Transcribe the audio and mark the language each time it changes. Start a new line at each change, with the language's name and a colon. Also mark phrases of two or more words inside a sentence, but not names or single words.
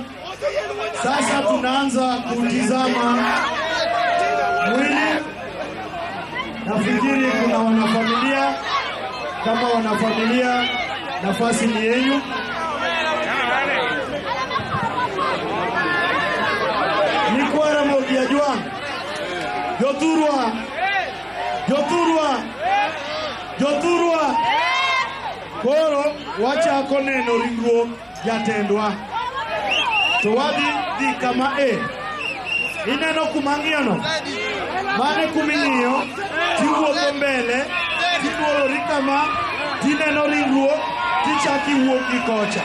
Swahili: Sasa tunaanza kutizama mwili. Nafikiri kuna wanafamilia. Kama wanafamilia, nafasi ni yenu.
Luo (Kenya and Tanzania): Nikwara mogia juang. Joturwa. Koro wacha koneno ringruok jatendwa. To wadhi kama ineno kumang'iyono mane kuming'iyo tiwuotho mbele tiwuoro kama tineno ringruok tichaki wuok gi kocha.